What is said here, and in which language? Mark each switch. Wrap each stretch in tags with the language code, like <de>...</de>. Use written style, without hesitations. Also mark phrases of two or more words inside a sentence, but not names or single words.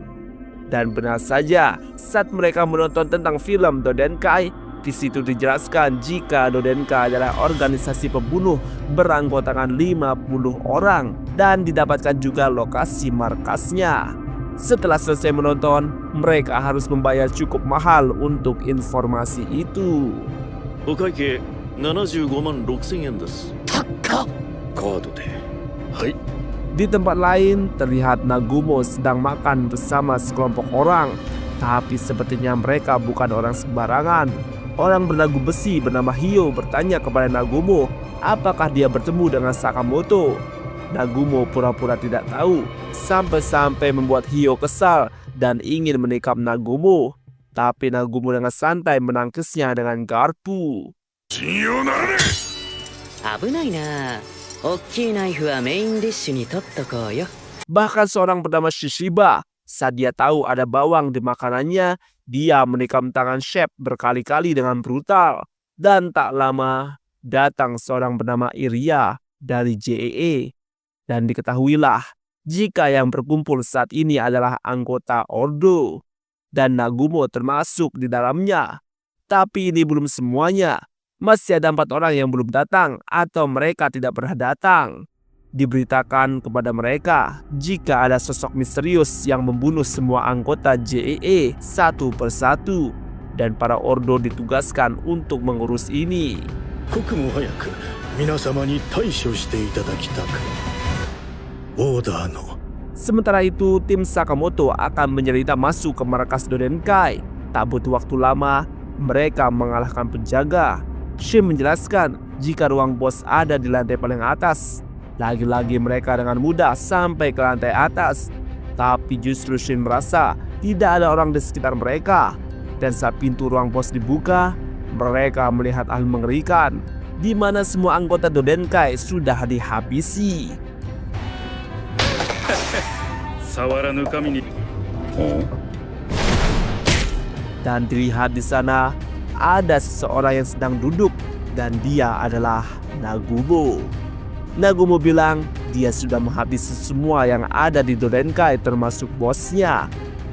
<id>Dan benar saja, saat mereka menonton tentang film Dodenkai, di situ dijelaskan jika Dodenkai adalah organisasi pembunuh beranggotakan 50 orang dan didapatkan juga lokasi markasnya. Setelah selesai menonton, mereka harus membayar cukup mahal untuk informasi itu.</id> <ja>お会計75万6000円です。高っ。カードで。はい。</ja> <id>Di tempat lain, terlihat Nagumo sedang makan bersama sekelompok orang. Tapi sepertinya mereka bukan orang sembarangan. Orang berlagu besi bernama Hyo bertanya kepada Nagumo apakah dia bertemu dengan Sakamoto. Nagumo pura-pura tidak tahu, sampai-sampai membuat Hyo kesal dan ingin menikam Nagumo. Tapi Nagumo dengan santai menangkisnya dengan garpu.</id> <ja>信用ならねえ。危ないな。大きいナイフはメインディッシュに取っとこうよ。</ja> <id>Bahkan seorang bernama Shishiba, saat dia tahu ada bawang di makanannya, dia menikam tangan chef berkali-kali dengan brutal. Dan tak lama, datang seorang bernama Iria dari JEE. Dan diketahuilah, jika yang berkumpul saat ini adalah anggota Ordo. Dan Nagumo termasuk di dalamnya. Tapi ini belum semuanya. Masih ada 4 orang yang belum datang atau mereka tidak pernah datang. Diberitakan kepada mereka jika ada sosok misterius yang membunuh semua anggota JEE satu persatu dan para Ordo ditugaskan untuk mengurus ini.</id> <ja>刻も早く皆様に対処していただきたく。オーダーの。</ja> <id>Sementara itu, tim Sakamoto akan menyerita masuk ke markas Dodenkai. Tak butuh waktu lama, mereka mengalahkan penjaga. Shin menjelaskan jika ruang bos ada di lantai paling atas. Lagi-lagi mereka dengan mudah sampai ke lantai atas. Tapi justru Shin merasa tidak ada orang di sekitar mereka. Dan saat pintu ruang bos dibuka, mereka melihat hal mengerikan, di mana semua anggota Dodenkai sudah dihabisi.</id> <ja>触らぬ神に。</ja> <id>Dan dilihat di sana ada seseorang yang sedang duduk dan dia adalah Nagumo. Nagumo bilang dia sudah menghabisi semua yang ada di Dodenkai termasuk bosnya.</id>